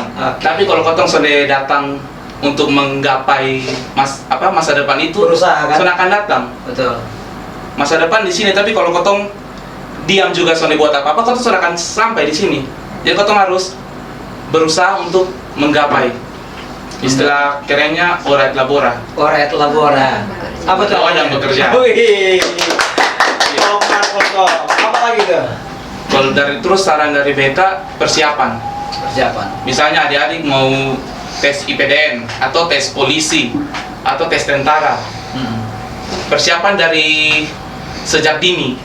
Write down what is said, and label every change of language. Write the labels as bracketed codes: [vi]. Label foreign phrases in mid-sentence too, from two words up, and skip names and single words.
[mkn] Tapi kalau kotong sudah datang untuk menggapai masa depan itu, berusaha kan? Sudah akan datang. Betul. Masa depan di sini, tapi kalau kotong diam juga sudah buat apa-apa, kotong sudah akan sampai di sini. Jadi kotong harus berusaha untuk menggapai. Istilah kerennya [la] ora et labora. Ora et labora. [mkn] Apa tuh? Yang bekerja. Wih. Apa lagi tuh? Kalau terus saran dari beta, persiapan. Misalnya adik-adik mau tes IPDN atau tes polisi atau tes tentara. Persiapan dari sejak dini.